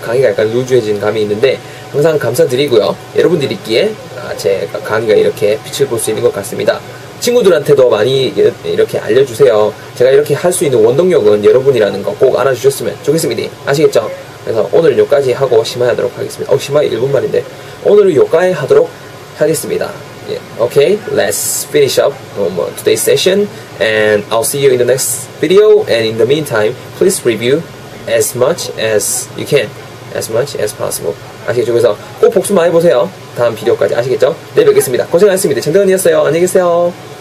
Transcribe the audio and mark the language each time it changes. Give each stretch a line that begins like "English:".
Korean: 강의가 약간 루즈해진 감이 있는데 항상 감사드리고요. 여러분들이 있기에 제 강의가 이렇게 빛을 볼 수 있는 것 같습니다. 친구들한테도 많이 이렇게 알려주세요. 제가 이렇게 할 수 있는 원동력은 여러분이라는 거 꼭 알아주셨으면 좋겠습니다. 아시겠죠? 그래서 오늘 여기까지 하고 심화해 하도록 하겠습니다. 심화해 1분 만인데 오늘은 여기까지 하도록 하겠습니다.
English: Yeah. Okay, let's finish up today's session, and I'll see you in the next video. And in the meantime, please review as much as you can, as much as possible.
Korean: 아시겠죠? 그래서 꼭 복습 많이 보세요. 다음 비디오까지. 아시겠죠? 내일 뵙겠습니다. 고생하셨습니다. 전대건이었어요. 안녕히 계세요.